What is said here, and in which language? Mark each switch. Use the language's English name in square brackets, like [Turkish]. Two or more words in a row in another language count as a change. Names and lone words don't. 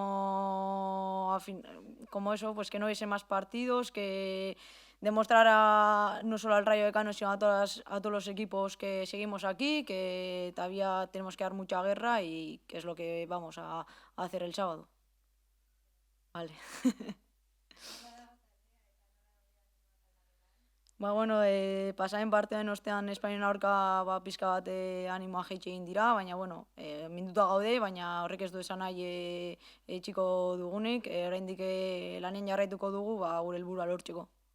[Spanish] como eso, pues que no hubiese más partidos, que demostrar no solo al Rayo Vallecano, sino a todos los equipos que seguimos aquí, que todavía tenemos que dar mucha guerra y que es lo que vamos a hacer el sábado. Vale. [Basque] Ba, bueno, pasaren partean ostean Espainian aurka pizka bat animoa jaitsi egin dira, baina, bueno, minduta gaude, baina horrek ez du esan nahi etxiko dugunik, oraindik lanen jarraituko dugu, ba, gure helburua lortzeko.